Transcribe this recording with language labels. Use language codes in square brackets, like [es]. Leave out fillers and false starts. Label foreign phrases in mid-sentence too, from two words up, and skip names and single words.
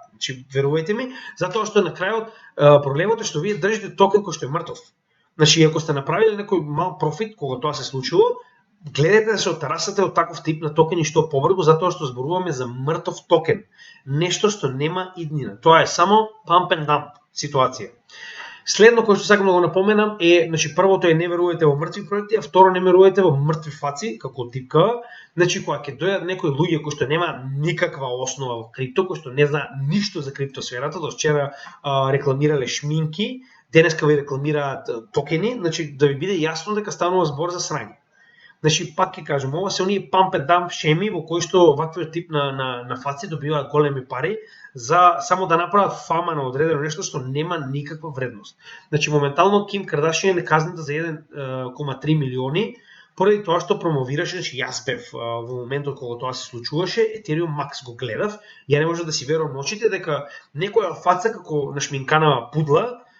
[mk] Значи, верувајте ми, затоа што на крајот проблемот е што вие држите токен кој што е мртов. Значи, ако сте направиле некој мал профит кога тоа се случило, гледате да се отарасате од таков тип на токени што побрзо, затоа што зборуваме за мртов токен. Нешто што нема иднина. Тоа е само [en] pump and dump [mk] ситуација. Следно кој што сакам да го напоменам е, значи првото е не верувајте во мртви проекти, а второ не верувајте во мртви фаци, како типкава. Значи кога ќе дојдат некои луѓе кои што нема никаква основа во крипто, кои што не знаат ништо за криптосферата, до вчера рекламирале шминки, денеска ви рекламираат токени, значи да ви биде јасно дека станува збор за срање. Значи пак ќе кажам, ова се оние [en] pump and dump [mk] шеми во кои што ваквиот тип на фаци добиваат големи пари за само да направат фама на одредено нешто што нема никаква вредност. Значи моментално Ким Кардашијан е казната за 1,3 милиони поради тоа што промовираше, значи јас бев во моментот кога тоа се случуваше, Ethereum Max го гледав, ја не можев да си верувам очите дека некоја фаца како нашминканава пудла